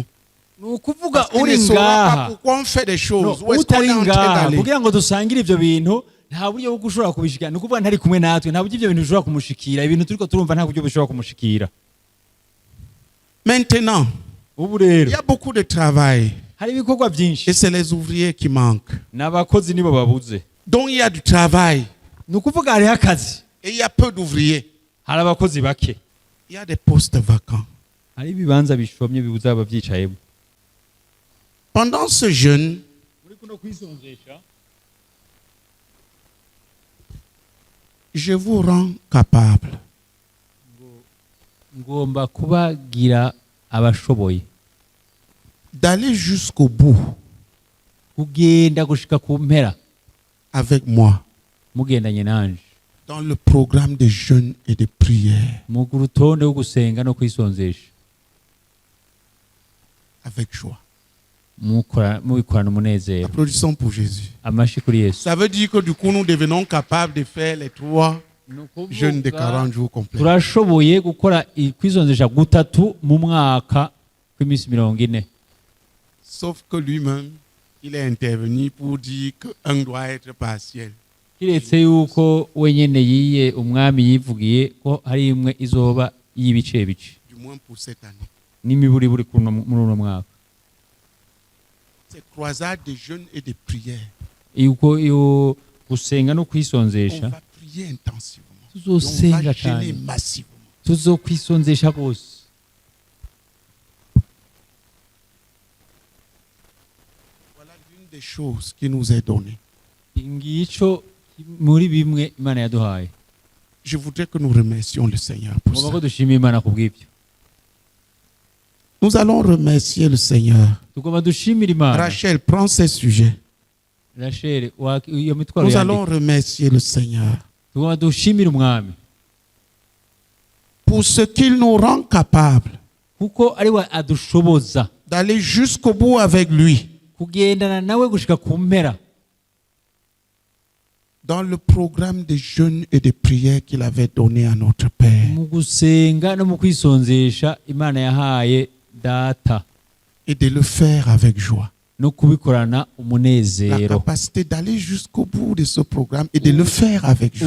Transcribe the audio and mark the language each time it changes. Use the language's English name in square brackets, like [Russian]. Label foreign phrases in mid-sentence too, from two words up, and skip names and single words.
[Rundi] Nukuvuga [French] Parce qu'il ne [Rundi] uri [French] saura pas [Rundi] ngaha. [French] pourquoi on fait des [Rundi] No, [French] choses. Où est-ce qu'on [Rundi] utari [French] est en train [Rundi] ngaha [French] d'aller. [Rundi] kugira ngo dusangire ivyo bintu nta buryo bwo gushobora kubishikira. Nukuvuga ntari kumwe natwe nta buryo ivyo bintu bishobora kumushikira. Ibintu turiko turumva nta buryo bishobora kumushikira. [French] Maintenant, [Rundi] Ubu [French] il [Rundi] rero [French] y a beaucoup de travail. [Rundi] hari ibikorwa byinshi [French] Et c'est les ouvriers qui manquent. [Rundi] n'abakozi nibo babuze. [French] Donc il y a du travail. [Rundi] Nukuvuga hariho akazi. [French] Et il y a peu d'ouvriers. [Rundi] Hari abakozi bake. [French] Il y a des postes vacants. [Rundi] Hari ibibanza bishomye bibuza abavyicayemo. [French] Pendant ce jeûne, [Rundi] muri kuno kwisonzesha [French] je vous rends capable [Rundi] ngomba kubagira abashoboye [French] d'aller jusqu'au bout [Rundi] kugenda gushika ku mpera [French] avec moi [Rundi] mugendanye nanje [French] dans le programme de jeûne et de prière [Rundi] mu rutonde rwo gusenga no kwisonzesha [French] avec joie. [Rundi] mubikorana umunezero. [French] Applaudissons pour Jésus. [Rundi] Amashi kuri Yesu. [French] Ça veut dire que du coup, nous devenons capables de faire les 3 jeûnes de 40 jours complets. [Rundi] turashoboye gukora kwisonzesha gutatu mu mwaka kw'iminsi 40. [French] Sauf que lui-même, il est intervenu pour dire qu'un doit être partiel. [Rundi] kiretse yuko wenyene yiye umwami yivugiye ko hari imwe izoba y'ibice bice [French] Du moins pour cette année. [Rundi] n'imiburiburi muri uno mwaka. [French] Ces croisades de jeûne et de prière. [Rundi] yuko iyo gusenga no [French] On [Rundi] kwisonzesha [French] va prier intensivement. Et on [Rundi] tuzosenga [French] va jeûner [Rundi] cyane [French] massivement. [Rundi] tuzokwisonzesha rwose. [French] Voilà l'une des choses qui nous est donnée. [Rundi] ngico muri bimwe Imana yaduhaye. [French] Je voudrais que nous remercions le Seigneur pour [Rundi] ngomba [French] ça. [Rundi] ko dushima Imana kubw'ibyo. [French] Nous allons remercier le Seigneur. [Rundi] tugomba dushimira Imana. [French] Rachel, prends ces sujets. [Rundi] Rachel iyo mitwaro [French] Nous allons [Rundi] yandika. [French] remercier le Seigneur [Rundi] tugomba dushimira umwami [French] pour ce qu'il nous rend capables [Rundi] kuko ari we adushoboza [French] d'aller jusqu'au bout avec lui [Rundi] kugendana nawe gushika ku mpera [French] dans le programme de jeûne et de prière qu'il avait donné à notre Père [Rundi] mu gusenga no mu kwisonzesha Imana yahaye data [French] et de le faire avec joie. [Rundi] no kubikorana [French] La [Rundi] umunezero. [French] capacité d'aller jusqu'au bout de ce programme et de le faire avec joie.